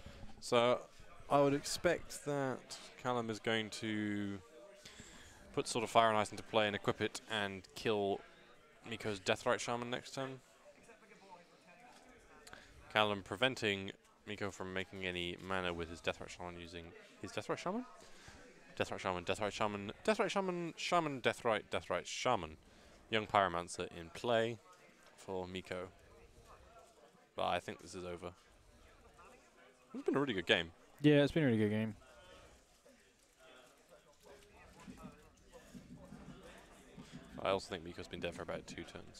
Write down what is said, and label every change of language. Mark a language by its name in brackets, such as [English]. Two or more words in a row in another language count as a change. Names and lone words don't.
[English] So, I would expect that Callum is going to put Sword of Fire and Ice into play and equip it and kill Miko's Deathrite Shaman next turn. Callum preventing Miko from making any mana with his Deathrite Shaman using his Deathrite Shaman? Deathrite Shaman, Deathrite Shaman, Deathrite Shaman, Shaman, Deathrite, Deathrite Shaman. Young Pyromancer in play for Miko. But I think this is over. It's been a really good game. Yeah, it's been a really good game. I also think Miko's been dead for about 2 turns.